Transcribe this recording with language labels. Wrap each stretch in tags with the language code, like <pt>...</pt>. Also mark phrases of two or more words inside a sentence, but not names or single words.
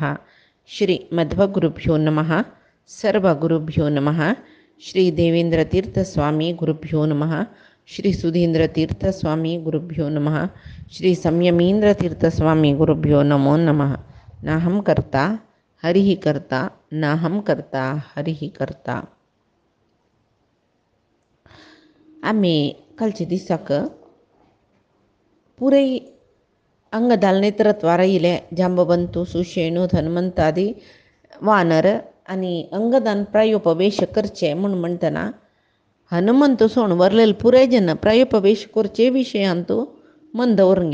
<sa>श्रीमध्वगुरुभ्यो नमः। सर्वगुरुभ्यो नमः। श्री देवेन्द्रतीर्थस्वामी गुरुभ्यो नमः। श्री सुधीन्द्रतीर्थस्वामी गुरुभ्यो नमः। श्री संयमीन्द्रतीर्थस्वामी गुरुभ्यो नमो नमः। नाहं कर्ता हरिः कर्ता नाहं कर्ता हरिः कर्ता.</sa> <kok>आम्ही कालचे दिसाक पुरे अंगदाल नेत्रत्वार इले जांबवंतू सुशेणू धन्वंतादी वानर आणि अंगदान प्रायोपवेश करचे म्हणून म्हणतना हनुमंत सोण वरलेले पुरे जन प्रायोपवेश करचे विशयांतू मन दवरून</kok>